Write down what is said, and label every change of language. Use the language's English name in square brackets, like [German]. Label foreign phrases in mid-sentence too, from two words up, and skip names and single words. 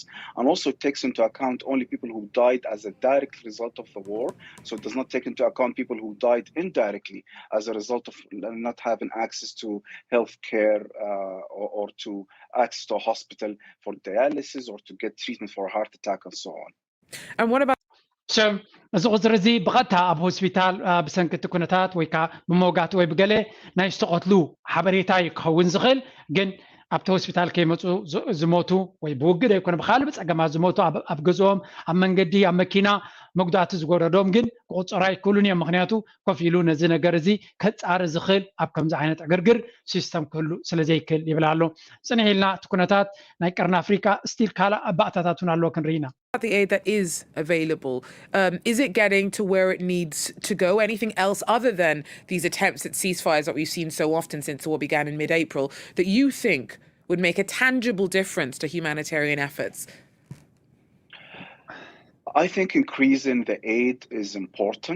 [English] And also it takes into account only people who died as a direct result of the war. So it does not take into account people who died indirectly as a result of not having access to health care or to access to a hospital for dialysis or to get treatment for a heart attack and so on. And what about [Tigrinya] እዚ ቁፅሪ እዚ ብቐጥታ ኣብ ሆስፒታል ብሰንኪ እቲ ኩነታት ወይ ከዓ ብመውጋእቲ ወይ ብገለ ናይ ዝተቐትሉ ሓበሬታ ክኸውን ዝኽእል ግን ኣብቲ ሆስፒታል ከይመፁ ዝሞቱ ወይ ብውግድ ኣይኮነ ብካልእ ብፀገማት ዝሞቱ ኣብ ገዝኦም ኣብ መንገዲ ኣብ መኪና መጉዳእቲ ዝጎረዶም ግን ክቁፀሩ ኣይክእሉን እዮም ምክንያቱ ኮፍ ኢሉ ነዚ ነገር እዚ ከፃሪ ዝኽእል ኣብ ከምዚ ዓይነት ዕግርግር ሲስተም ክህሉ ስለዘይክእል ይብል ኣሎ ፅንሕ ኢልና እቲ ኩነታት ናይ ቀርኒ ኣፍሪካ ስቲል ካልእ ኣባእታታት እውን ኣለዎ ክንርኢ ኢና [English] the aid that is available, is it getting to where it needs to go? Anything else other than these attempts at ceasefires that we've seen so often since the war began in mid-April that you think would make a tangible difference to humanitarian efforts? I think increasing the aid is important.